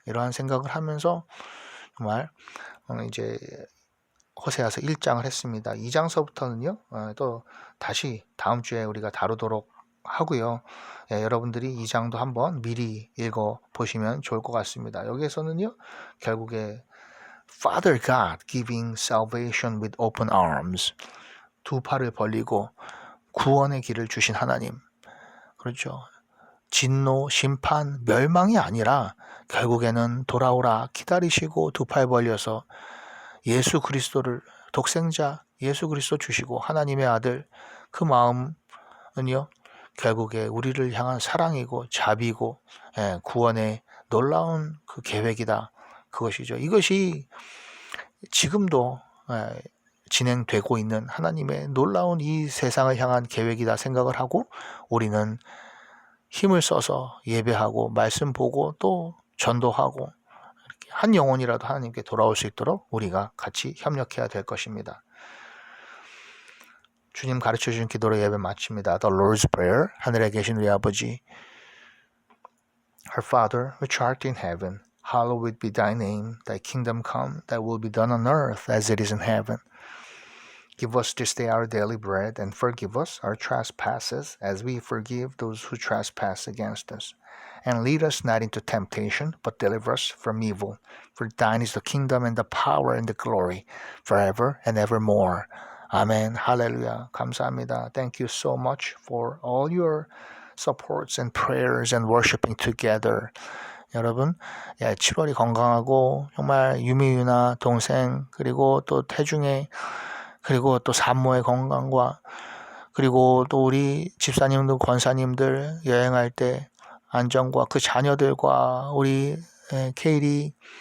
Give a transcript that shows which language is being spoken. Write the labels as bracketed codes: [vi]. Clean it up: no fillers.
[ko] 이러한 생각을 하면서 정말 이제 호세아서 1장을 했습니다. 2장서부터는요. 또 다시 다음 주에 우리가 다루도록 하고요. 여러분들이 2장도 한번 미리 읽어 보시면 좋을 것 같습니다. 여기에서는요. 결국에 [en] Father God giving salvation with open arms. [ko] 두 팔을 벌리고 구원의 길을 주신 하나님. 그렇죠. 진노, 심판, 멸망이 아니라 결국에는 돌아오라 기다리시고 두 팔 벌려서 예수 그리스도를 독생자 예수 그리스도 주시고 하나님의 아들 그 마음은요. 결국에 우리를 향한 사랑이고 자비고 구원의 놀라운 그 계획이다. 그것이죠. 이것이 지금도 진행되고 있는 하나님의 놀라운 이 세상을 향한 계획이다 생각을 하고 우리는 힘을 써서 예배하고 말씀 보고 또 전도하고 이렇게 한 영혼이라도 하나님께 돌아올 수 있도록 우리가 같이 협력해야 될 것입니다. 주님 가르쳐 주신 기도로 예배 마칩니다. [en] The Lord's Prayer. [ko] 하늘에 계신 우리 아버지 [en] Our Father, which art in heaven, hallowed be thy name. Thy kingdom come, thy will be done on earth as it is in heaven. Give us this day our daily bread, and forgive us our trespasses, as we forgive those who trespass against us. And lead us not into temptation, but deliver us from evil. For thine is the kingdom, and the power, and the glory, forever and evermore. Amen. Hallelujah. [ko] 감사합니다. [en] Thank you so much for all your supports and prayers and worshiping together. [ko] 여러분, 7월이 건강하고 정말 유미유나 동생 그리고 또 태중의 그리고 또 산모의 건강과 그리고 또 우리 집사님들 권사님들 여행할 때 안전과 그 자녀들과 우리 케일이